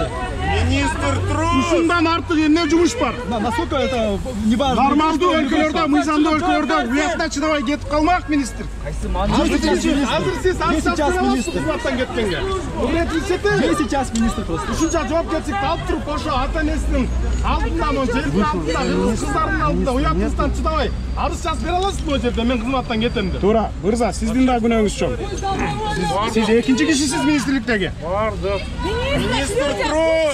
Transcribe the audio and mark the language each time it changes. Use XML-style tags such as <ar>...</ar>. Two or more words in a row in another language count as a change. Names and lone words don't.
<ru>Министр труд.</ru> <ky>Ушундан артык эмне жумуш бар?</ky> <ru>Насколько это не важно?</ru> <ky>Нормалдуу өлкөлөрдө, мыйзамдуу өлкөлөрдө уякта чыдабай кетип калмак министр. Азыр сиз кызматтан кеткенге.</ky> <ru>Где сейчас министр просто?</ru> <ky>Ушунча жоопкерчиликти алып туруп, ошо ата энесинин алдында, жердин алдында, кыздардын алдында уяктыктан чыдабай арыз жазып бере аласызбы о жерде? Мен кызматтан кетем деп. Туура, мырза, сиздин да күнөөңүз чоң. Сиз экинчи кишисиз министрликтеги.</ky> <ru>Бардык. Министр труд.</ru>